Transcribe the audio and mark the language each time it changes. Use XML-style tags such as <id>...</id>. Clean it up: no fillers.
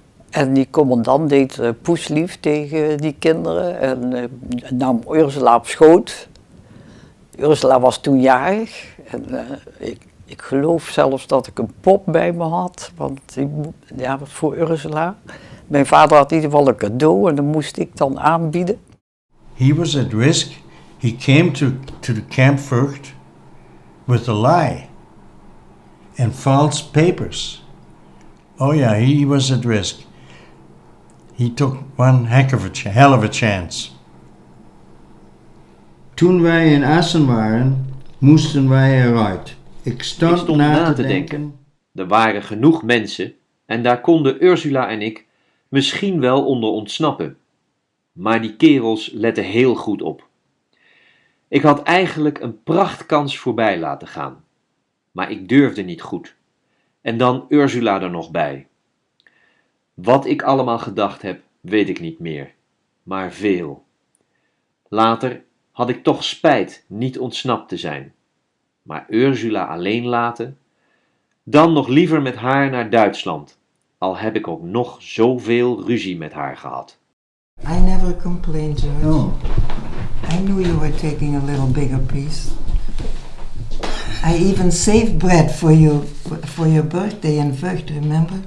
<nl>En die commandant deed poeslief tegen die kinderen en nam Ursula op schoot. Ursula was toen jarig en ik geloof zelfs dat ik een pop bij me had, want voor Ursula. Mijn vader had in ieder geval een cadeau en dat moest ik dan aanbieden.</nl> <en>He was at risk. He came to the Camp Vught with a lie and false papers. Oh yeah, he was at risk. He took one hell of a chance.</en> <nl>Toen wij in Assen waren, moesten wij eruit. Ik stond na te denken. Er waren genoeg mensen en daar konden Ursula en ik misschien wel onder ontsnappen. Maar die kerels letten heel goed op. Ik had eigenlijk een prachtkans voorbij laten gaan. Maar ik durfde niet goed. En dan Ursula er nog bij. Wat ik allemaal gedacht heb, weet ik niet meer. Maar veel. Later had ik toch spijt niet ontsnapt te zijn. Maar Ursula alleen laten? Dan nog liever met haar naar Duitsland. Al heb ik ook nog zoveel ruzie met haar gehad.</nl> <en>I never complained, George. Oh. I knew you were taking a little bigger piece. I even saved bread for your birthday in Vught, remember?</en>